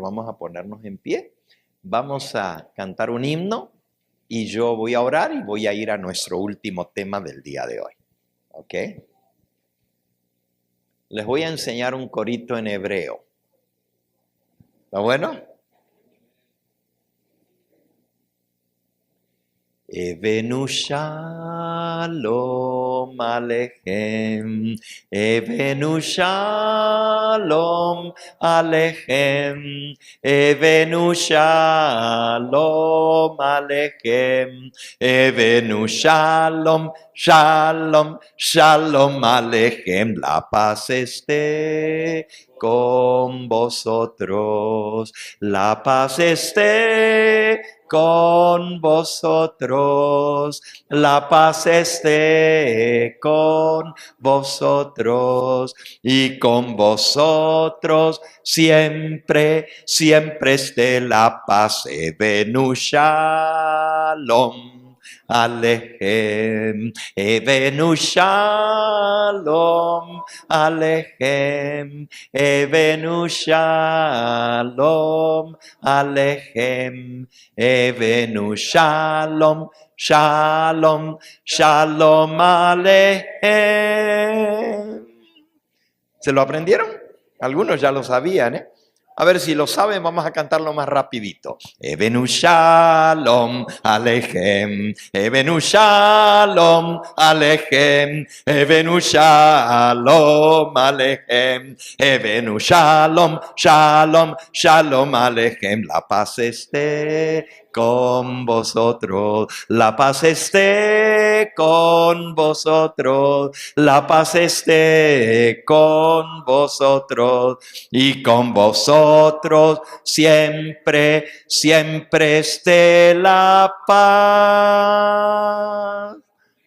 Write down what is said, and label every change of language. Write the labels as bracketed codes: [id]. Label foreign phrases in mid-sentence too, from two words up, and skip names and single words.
[es] Vamos a ponernos en pie. Vamos a cantar un himno y yo voy a orar y voy a ir a nuestro último tema del día de hoy. ¿Ok? Les voy a enseñar un corito en hebreo. ¿Está bueno? [he] הבאנו שלום עליכם, הבאנו שלום עליכם, הבאנו שלום עליכם, הבאנו שלום, שלום, שלום עליכם, [es] la paz esté con vosotros, la paz esté con vosotros, la paz esté con vosotros y con vosotros siempre, siempre esté la paz. [he] הבאנו שלום עליכם, הבאנו שלום עליכם, הבאנו שלום עליכם, הבאנו שלום, שלום, שלום עליכם. [es] ¿Se lo aprendieron? Algunos ya lo sabían, ¿eh? A ver si lo saben, vamos a cantarlo más rapidito. [he] הבאנו שלום עליכם, הבאנו שלום עליכם, הבאנו שלום עליכם, הבאנו שלום, שלום, שלום עליכם. [es] La paz esté con vosotros, la paz esté con vosotros, la paz esté con vosotros y con vosotros siempre, siempre esté la paz.